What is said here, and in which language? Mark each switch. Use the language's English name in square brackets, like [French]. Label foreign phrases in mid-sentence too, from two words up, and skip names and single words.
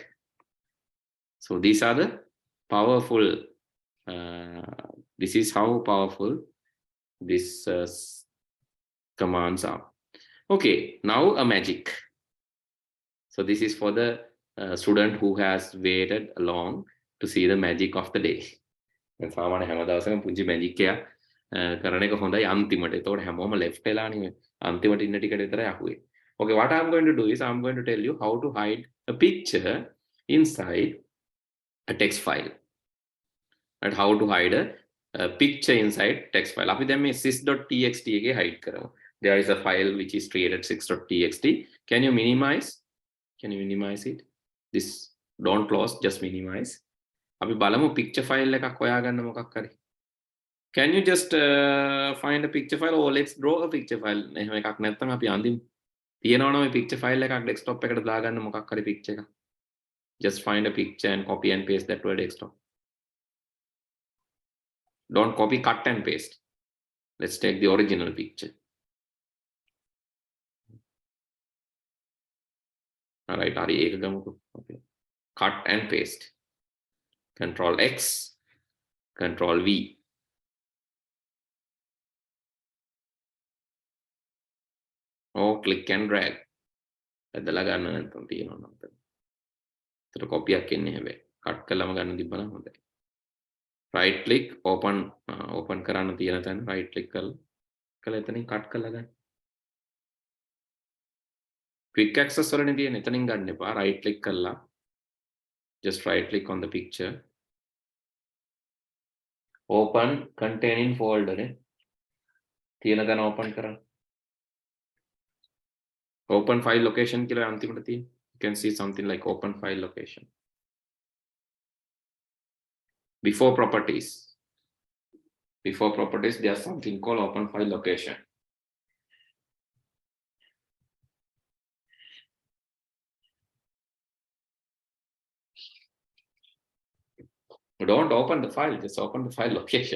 [English] So these are the powerful, this is how powerful these commands are. Okay, now a magic. So this is for the student who has waited long to see the magic of the day. [Sinhala] And සාමාන්‍ය හැම දවසකම පුංචි මැජික් එකක් කරන එක හොඳයි අන්තිමට. ඒතකොට හැමෝම left වෙලානේ අන්තිමට ඉන්න ටිකට විතරයි අහුවේ. [English] Okay, what I'm going to do is I'm going to tell you how to hide a picture inside a text file. And how to hide a picture inside text file. [Sinhala] අපි දැන් මේ sys.txt එකේ hide කරමු. [English] There is a file which is created 6.txt. Can you minimize? Can you minimize it? This don't close, just minimize. [Sinhala] අපි බලමු [English] picture file [Sinhala] එකක් හොයාගන්න මොකක් හරි. [English] Can you just find a picture file, or let's draw a picture file? [Sinhala] එහෙම එකක් නැත්නම් අපි අඳිමු. තියෙනවා නම් මේ [English] picture file [Sinhala] එකක් desktop එකට දාගන්න මොකක් හරි picture එකක්. [English] Just find a picture and copy and paste that to a desktop. Don't copy, cut and paste. Let's take the original picture. All right, okay. Cut and paste. Control X, Control V. Oh, click and drag. [Sinhala] ඇදලා ගන්න නැත්නම් තියෙනවා නම්. ඒතර කොපියක් එන්නේ හැබැයි. කට් කළාම ගන්න තිබ්බනම් හොඳයි. [English] Right click, [Sinhala] open කරන්න තියෙන තැන [English] right click [Sinhala] කරලා එතනින් cut කරලා ගන්න. [English] Quick access [Sinhala] වලනේ තියෙන, එතනින් ගන්න එපා. [English] Right click කරලා just right click on the picture. Open containing folder නේ. [Sinhala] තියෙන තැන open කරන්න. [English] Open file location [Sinhala] කියලා අන්තිමට තියෙන. [English] You can see something like open file location. Before properties, there's something called open file location. Don't open the file, just open the file location.